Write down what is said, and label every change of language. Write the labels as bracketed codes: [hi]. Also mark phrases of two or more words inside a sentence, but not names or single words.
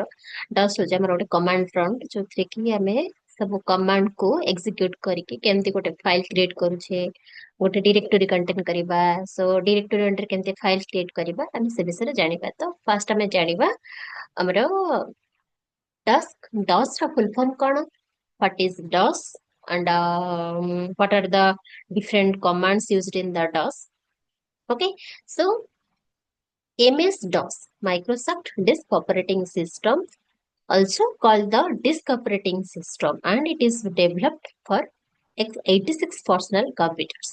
[or] ଡସ୍ ହଉଛି ଆମର ଗୋଟେ [en] command prompt [or] ଯୋଉଥିରେ କି ଆମେ ସବୁ କମାଣ୍ଡ କୁ ଏକ୍ସିକ୍ୟୁଟ କରିକି କେମିତି ଗୋଟେ [en] file create [or] କରୁଛେ, ଗୋଟେ [en] directory contain [or] କରିବା। ସୋ [en] directory under [or] କେମିତି [en] file create [or] କରିବା ଆମେ ସେ ବିଷୟରେ ଜାଣିବା। ତ ଫାଷ୍ଟ ଆମେ ଜାଣିବା ଆମର ଡସ୍ ର [en] full form [or] କଣ, [en] what is DOS, and what are the different commands used in the DOS. Okay, so MS-DOS, Microsoft Disk Operating System, also called the Disk Operating System, and it is developed for x86 personal computers.